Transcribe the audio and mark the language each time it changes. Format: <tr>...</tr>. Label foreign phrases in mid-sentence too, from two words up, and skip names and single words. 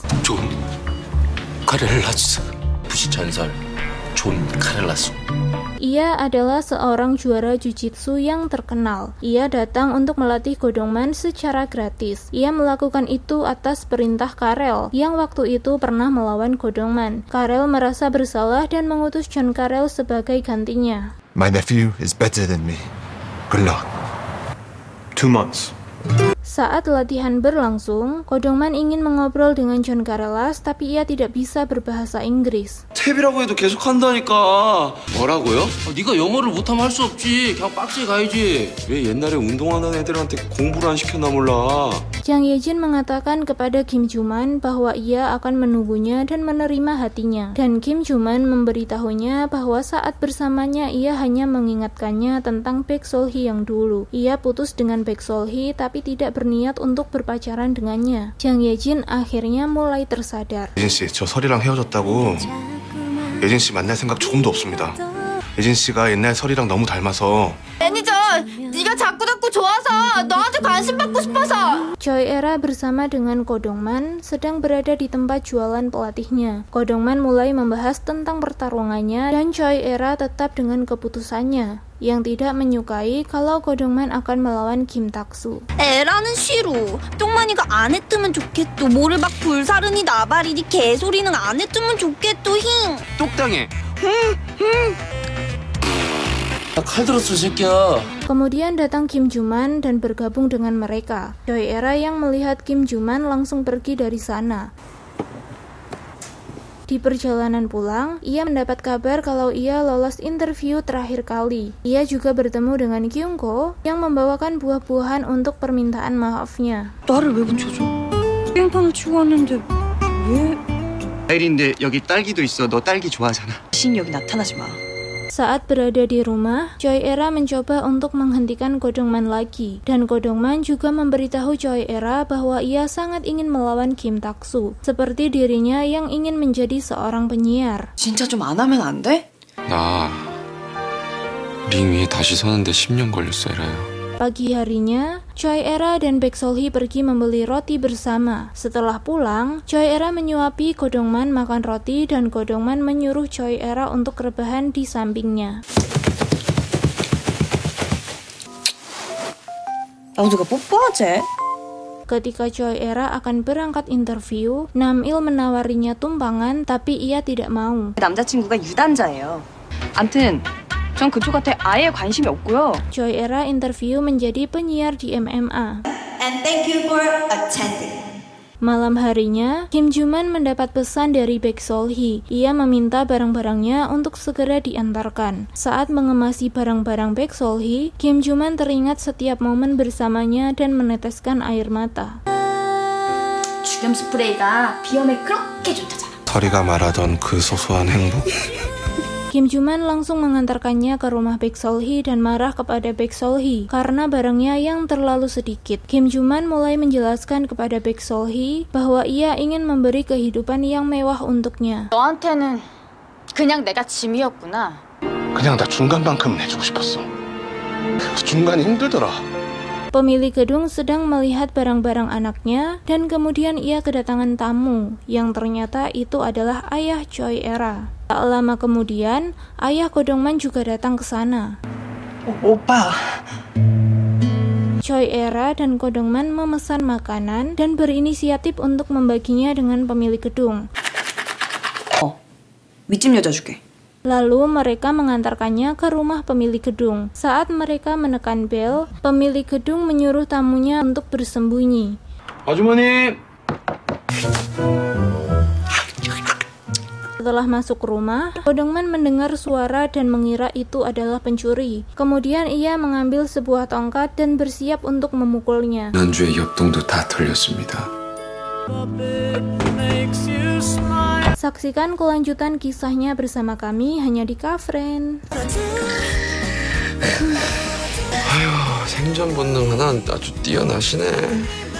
<ko>존 카렐라스 부시 전설 존 카렐라스.</ko> <id>Ia adalah seorang juara jujitsu yang terkenal. Ia datang untuk melatih Go Dong-man secara gratis. Ia melakukan itu atas perintah Karel, yang waktu itu pernah melawan Go Dong-man. Karel merasa bersalah dan mengutus John Karel sebagai gantinya.</id> <en>My nephew is better than me. Good luck. 2 months.</en> <id>Saat latihan berlangsung, Go Dong-man ingin mengobrol dengan John Karellas, tapi ia tidak bisa berbahasa Inggris.</id> <ko>탭이라고 해도 계속 한다니까. 뭐라고요? 네가 영어를 못하면 할 수 없지. 그냥 빡지 가야지. 왜 옛날에 운동하는 애들한테 공부를 안 시켰나 몰라.</ko> <id>Jang Ye-jin mengatakan kepada Kim Joo-man bahwa ia akan menunggunya dan menerima hatinya. Dan Kim Joo-man memberitahunya bahwa saat bersamanya ia hanya mengingatkannya tentang Baek Sol-hee yang dulu. Ia putus dengan Baek Sol-hee tapi tidak berniat untuk berpacaran dengannya. Jang Ye-jin akhirnya mulai tersadar.</id> <ko>예진 씨, 저 설이랑 헤어졌다고. 예진 씨 만날 생각 조금도 없습니다. 예진 씨가 옛날 설이랑 너무 닮아서. 매니저, 네가 자꾸 좋아서 너한테 관심 받고 싶어서.</ko> <id>Choi Era bersama dengan Go Dong-man sedang berada di tempat jualan pelatihnya. Go Dong-man mulai membahas tentang pertarungannya dan Choi Era tetap dengan keputusannya yang tidak menyukai kalau Go Dong-man akan melawan Kim Tak-soo.</id> <ko>에라는 싫어. 똥만이가 안 했으면 좋겠어. 뭐를 막 불사르니 나발이니 개소리는 안 했으면 좋겠어. 힝. 똑당해. 칼 들었어 새끼야.</ko> <id>Kemudian datang Kim Joo-man dan bergabung dengan mereka. Choi Era yang melihat Kim Joo-man langsung pergi dari sana. Di perjalanan pulang, ia mendapat kabar kalau ia lolos interview terakhir kali. Ia juga bertemu dengan Kyung-ko yang membawakan buah-buahan untuk permintaan maafnya.</id> <ko>나를 왜 붙여줘? 깽판을 치고 왔는데 왜? 과일인데 여기 딸기도 있어. 너 딸기 좋아하잖아. 신 여기 나타나지 마.</ko> <id>Saat berada di rumah, Choi Era mencoba untuk menghentikan Go Dong-man lagi. Dan Go Dong-man juga memberitahu Choi Era bahwa ia sangat ingin melawan Kim Tak-soo. Seperti dirinya yang ingin menjadi seorang penyiar.</id> <ko>진짜 좀 안 하면 안 돼? 나 링 위에 다시 서는데 10년 걸렸어, 에라야.</ko> <id>Pagi harinya, Choi Era dan Baek Sol-hee pergi membeli roti bersama. Setelah pulang, Choi Era menyuapi Go Dong-man makan roti dan Go Dong-man menyuruh Choi Era untuk rebahan di sampingnya.</id> <ko>누가 뽀뽀하지?</ko> <id>Ketika Choi Era akan berangkat interview, Nam-il menawarinya tumpangan tapi ia tidak mau.</id> <ko>남자친구가 유단자예요. 암튼 전 그쪽한테 아예 관심이 없고요.</ko> <id>Choi Era interview menjadi penyiar di MMA.</id> <en>And thank you for attending.</en> <id>Malam harinya, Kim Joo-man mendapat pesan dari Baek Sol-hee. Ia meminta barang-barangnya untuk segera diantarkan. Saat mengemasi barang-barang Baek Sol-hee, Kim Joo-man teringat setiap momen bersamanya dan meneteskan air mata.</id> <ko>주름 스프레이가 비염에 그렇게 좋다잖아. 설이가 말하던 그 소소한 행복?</ko> <id>Kim Joo-man langsung mengantarkannya ke rumah Baek Sol-hee dan marah kepada Baek Sol-hee karena barangnya yang terlalu sedikit. Kim Joo-man mulai menjelaskan kepada Baek Sol-hee bahwa ia ingin memberi kehidupan yang mewah untuknya.</id> <ko>너한테는 그냥 내가 짐이었구나. 그냥 나 중간만큼 내주고 싶었어. 그 중간이 힘들더라.</ko> <id>Pemilik gedung sedang melihat barang-barang anaknya dan kemudian ia kedatangan tamu yang ternyata itu adalah ayah Choi Era. Tak lama kemudian, ayah Kodongman juga datang ke sana.</id> <ko>오빠.</ko> <id>Choi Era dan Kodongman memesan makanan dan berinisiatif untuk membaginya dengan pemilik gedung.</id> <ko>윗집 여자 줄게.</ko> <id>Lalu mereka mengantarkannya ke rumah pemilik gedung. Saat mereka menekan bel, pemilik gedung menyuruh tamunya untuk bersembunyi.</id> <ko>아주머니.</ko> <id>Setelah masuk rumah, Kodongman mendengar suara dan mengira itu adalah pencuri. Kemudian ia mengambil sebuah tongkat dan bersiap untuk memukulnya.</id> <ko>지난주에 엽동도 다 털렸습니다.</ko> <id>Saksikan kelanjutan kisahnya bersama kami hanya di Kafren.</id> <ko>아휴, 생존 본능 하나 아주 뛰어나시네.</ko>